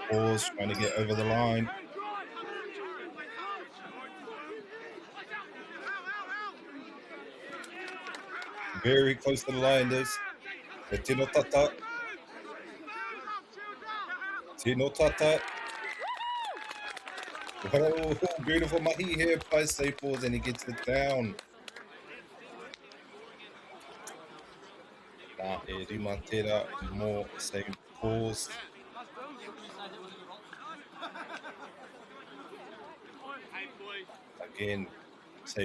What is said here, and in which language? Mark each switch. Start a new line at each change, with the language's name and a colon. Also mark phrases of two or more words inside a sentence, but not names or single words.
English: Paul's, trying to get over the line. Very close to the line, this.
Māori: The Tino Tata. Tino Tata.
English: Oh, beautiful mahi here by St. Paul's, and he gets it down.
Māori: Nā e rima tērā mō St. Paul's.
English: Again, St.